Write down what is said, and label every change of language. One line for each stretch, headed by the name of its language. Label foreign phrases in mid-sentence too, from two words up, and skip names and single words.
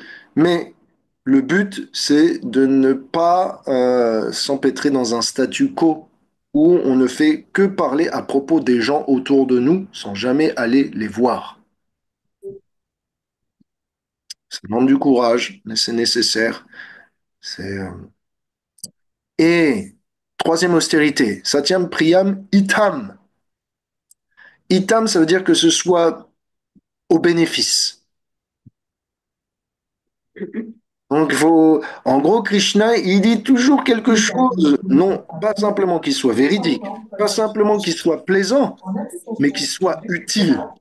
French: Mais le but, c'est de ne pas s'empêtrer dans un statu quo où on ne fait que parler à propos des gens autour de nous sans jamais aller les voir. Ça demande du courage, mais c'est nécessaire. C'est, euh, Et troisième austérité,
Sanskrit: सत्यम् प्रियम् इतम्.
French: Itam, ça veut dire que ce soit au bénéfice. Donc, en gros, Krishna, il dit toujours quelque chose, non, pas simplement qu'il soit véridique, pas simplement qu'il soit plaisant, mais qu'il soit utile.